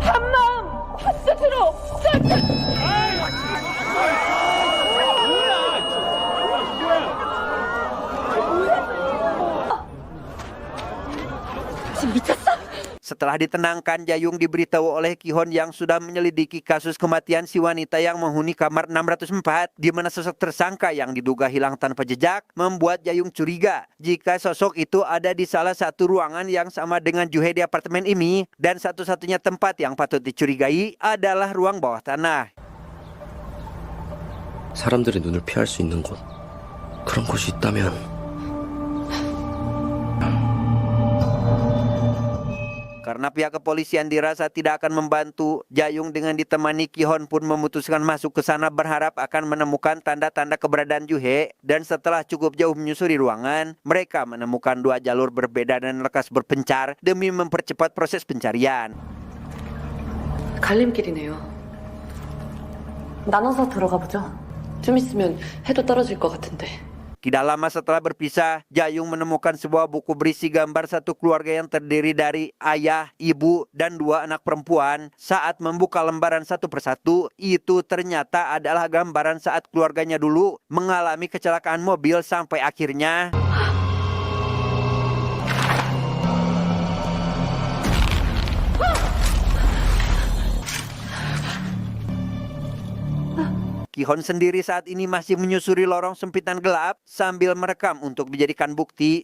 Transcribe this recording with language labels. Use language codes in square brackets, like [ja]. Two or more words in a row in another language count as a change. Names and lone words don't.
[id] setelah ditenangkan, Jayung diberitahu oleh Ki-hon yang sudah menyelidiki kasus kematian si wanita yang menghuni kamar 604, di mana sosok tersangka yang diduga hilang tanpa jejak membuat Jayung curiga jika sosok itu ada di salah satu ruangan yang sama dengan Juhe di apartemen ini, dan satu-satunya tempat yang patut dicurigai adalah ruang bawah tanah. [ko] 사람들이 눈을 피할 수 있는 곳, 그런 곳이 있다면 [id] Karena pihak kepolisian dirasa tidak akan membantu, Jayung dengan ditemani Ki-hon pun memutuskan masuk ke sana berharap akan menemukan tanda-tanda keberadaan Juhe. Dan setelah cukup jauh menyusuri ruangan, mereka menemukan dua jalur berbeda dan lekas berpencar demi mempercepat proses pencarian. [ko] 갈림길이네요. 나눠서 들어가 보죠. 좀 있으면 해도 떨어질 것 같은데. [id] Tidak lama setelah berpisah, Jayung menemukan sebuah buku berisi gambar satu keluarga yang terdiri dari ayah, ibu, dan dua anak perempuan. Saat membuka lembaran satu persatu, itu ternyata adalah gambaran saat keluarganya dulu mengalami kecelakaan mobil sampai akhirnya Ki-hon sendiri saat ini masih menyusuri lorong sempit dan gelap sambil merekam untuk dijadikan bukti.